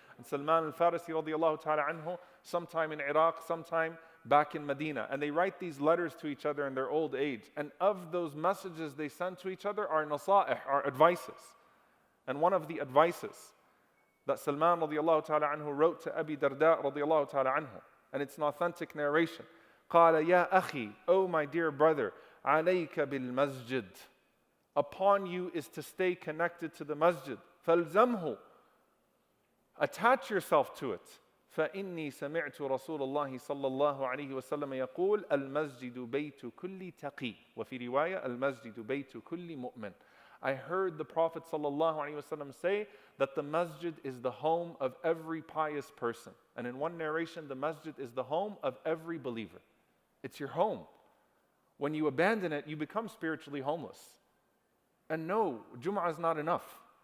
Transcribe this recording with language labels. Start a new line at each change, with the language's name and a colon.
English: And Salman al-Farisi radiallahu ta'ala anhu, sometime in Iraq, sometime back in Medina. And they write these letters to each other in their old age. And of those messages they send to each other are nasa'ih, are advices. And one of the advices that Salman radiallahu ta'ala anhu wrote to Abi Darda radiallahu ta'ala anhu, and it's an authentic narration.
Arabic: قال يا أخي,
English: O my dear brother,
Arabic: عليك بالمسجد.
English: Upon you is to stay connected to the masjid.
Arabic: فَالْزَمْهُ.
English: Attach yourself to it.
Arabic: فإني سمعت رسول الله صلى الله عليه وسلم يقول المسجد بيت كل تقي وفي رواية المسجد بيت كل مؤمن.
English: I heard the Prophet
Arabic: صلى الله عليه وسلم
English: say that the masjid is the home of every pious person. And in one narration, the masjid is the home of every believer. It's your home. When you abandon it, you become spiritually homeless. And no, Jum'ah is not enough.